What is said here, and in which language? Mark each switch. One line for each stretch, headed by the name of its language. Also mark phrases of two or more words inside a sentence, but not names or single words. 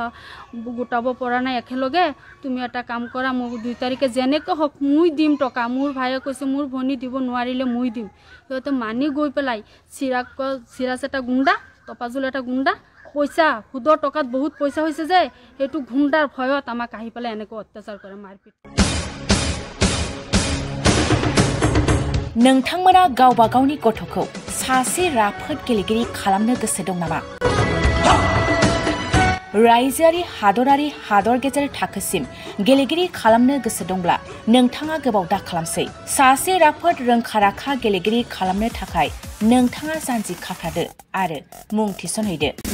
Assamese: গোটাব পৰা নাই একেলগে তুমি এটা কাম কৰা মই 2 তাৰিখে যেনেকৈ হক মই দিম টকা মোৰ ভাইয়ে কৈছে মোৰ ভনী দিব নোৱাৰিলে মই দিম সিহঁতে মানি গৈ পেলাই সিৰাজ এটা গুণ্ডা তফাজুল এটা গুণ্ডা পইচা হুদৰ টকাত বহুত পইচা হৈছে যে সেইটো গুণ্ডাৰ ভয়ত আমাক আহি পেলাই এনেকৈ অত্যাচাৰ কৰে মাৰপিট
Bodo: नोंथांमोना गावबा गावनि गथ'खौ सासे राफोद गेलेगिरि खालामनो गोसो दं नामा रायजोआरि हादरारि हादर गेजेर थाखोसिम गेलेगिरि खालामनो गोसो दंब्ला नोंथाङा गोबाव दा खालामसै सासे राफोद रोंखा-राखा गेलेगिरि खालामनो थाखाय नोंथाङा जानजि खाफ्रादो आरो मुं थिसनहैदो